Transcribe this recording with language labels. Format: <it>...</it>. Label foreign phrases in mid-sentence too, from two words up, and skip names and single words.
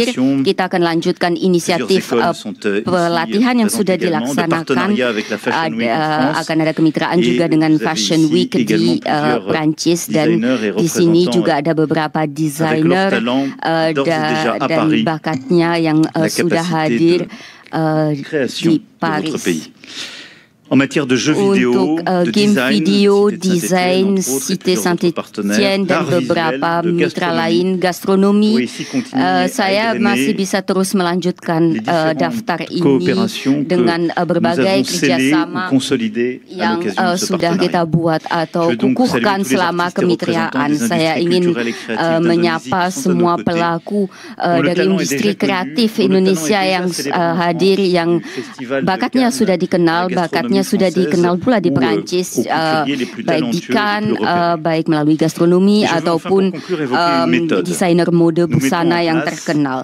<id>Kita akan lanjutkan inisiatif pelatihan yang sudah dilaksanakan. Akan ada kemitraan juga dengan Fashion Week di Prancis, dan di sini juga ada beberapa desainer dan bakatnya yang sudah hadir di Paris.</id> <fr>En matière de jeux vidéo, de</fr> <id>design, Cité Saint-Étienne dan beberapa mitra lain, gastronomi, saya masih bisa terus melanjutkan daftar ini dengan berbagai kerjasama yang sudah kita buat atau kukuhkan selama kemitraan. Saya ingin menyapa semua pelaku dari industri kreatif Indonesia yang hadir, yang bakatnya sudah dikenal, pula di Prancis, baik di Cannes, baik melalui gastronomi ataupun desainer mode busana yang terkenal.</id>